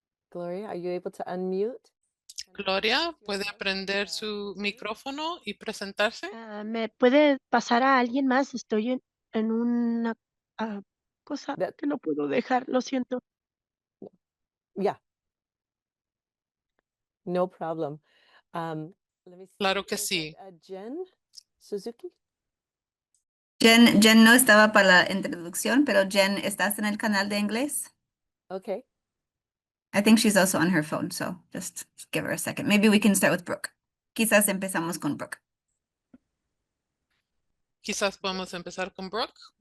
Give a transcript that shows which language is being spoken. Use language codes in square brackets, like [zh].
[en] Gloria, are you able to unmute? [es] Gloria, ¿puede prender su micrófono y presentarse? ¿Me puede pasar a alguien más? Estoy en una cosa [en] That- [es] que no puedo dejar, lo siento. [en] Yeah. No problem. Let me see. [es] Claro que [en] Was it, [es] sí. [en] Jen Suzuki? [es] Jen no estaba para la introducción, pero Jen, ¿estás en el canal de inglés? [en] Okay. I think she's also on her phone, so just give her a second. Maybe we can start with Brooke. [es] Quizás empezamos con Brooke. Quizás podemos empezar con Brooke.